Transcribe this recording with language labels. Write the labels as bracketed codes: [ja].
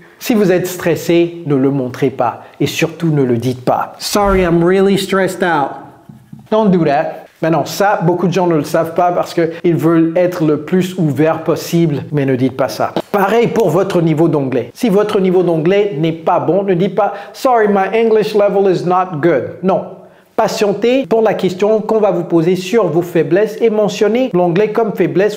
[fr] Si vous êtes stressé, ne le montrez pas. Et surtout, ne le dites pas. [en] Sorry, I'm really stressed out. Don't do that. [fr] Mais non, ça, beaucoup de gens ne le savent pas parce qu'ils veulent être le plus ouvert possible, mais ne dites pas ça. Pareil pour votre niveau d'anglais. Si votre niveau d'anglais n'est pas bon, ne dites pas « [en] Sorry, my English level is not good [fr] ». Non. Patientez pour la question qu'on va vous poser sur vos faiblesses et mentionnez l'anglais comme faiblesse.